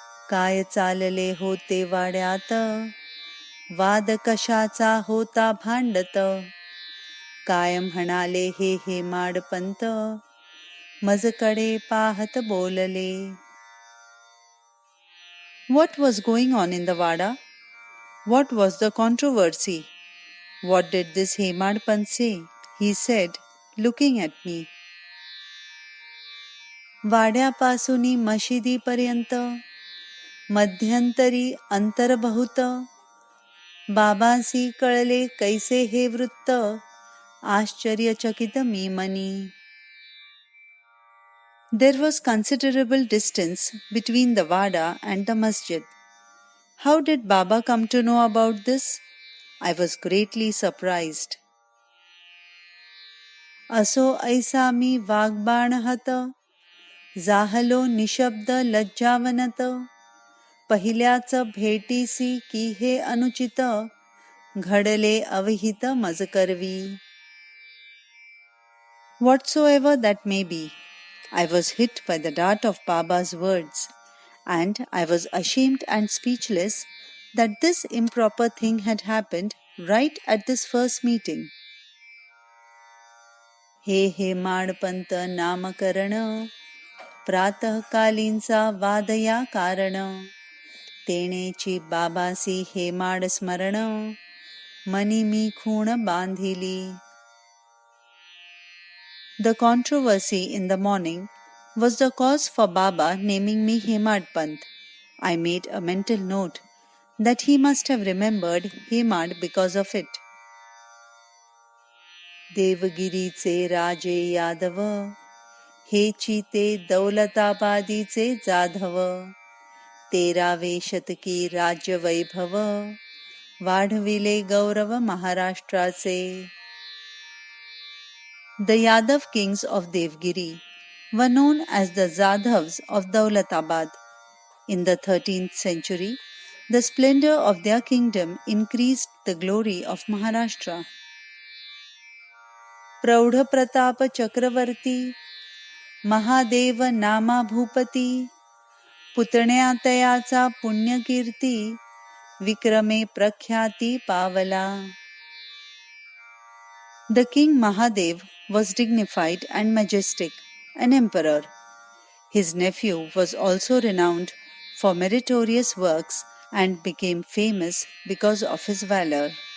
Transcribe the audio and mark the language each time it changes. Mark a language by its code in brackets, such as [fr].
[mr] काय चालले होते वाड्यात, वाद कशाचा होता भांडत. काय म्हणाले हे माडपंत, मजकडे पाहत बोलले. [en] What was going on in the Vada? What was the controversy? What did this Hemadpant say? He said, looking at me. [mr] वाड्यापासूनी मशिदीपर्यंत मध्यंतरी अंतर बहुत, बाबांसी कळले कैसे हे वृत्त, आश्चर्यचकित मी money. [en] There was considerable distance between the Vada and the masjid. How did Baba come to know about this? I was greatly surprised. [mr] असो ऐसा मी वाग्बाणहत, जाहलो निशब्द लज्जावनत. पहिल्याच भेटीसी की हे अनुचित, घडले अविहित मजकरवी. [en] Whatsoever that may be, I was hit by the dart of Baba's words, and I was ashamed and speechless that this improper thing had happened right at this first meeting. [mr] हे माणपंत नामकरण, प्रातःकालींचा वादया कारण. तेणेची बाबासी हे माड स्मरण, मनी मी खूण बांधिली. [en] The controversy in the morning was the cause for Baba naming me Hemad Pant. I made a mental note that he must have remembered Hemad because of it. [mr] देवगिरीचे राजे यादव, हेची ते दौलताबादीचे जाधव. 13वे शतकी राज्य वैभव, वाढविले गौरव महाराष्ट्राचे. [en] The Yadav kings of Devgiri were known as the Jadhavs of Daulatabad. In the 13th century, the splendor of their kingdom increased the glory of Maharashtra. [mr] प्रौढ प्रताप चक्रवर्ती, महादेव नामा भूपती. पुतण्यातयाचा पुण्यकीर्ती, विक्रमे प्रख्याती पावला. [en] The king Mahadev was dignified and majestic, an emperor. His nephew was also renowned for meritorious works and became famous because of his valor.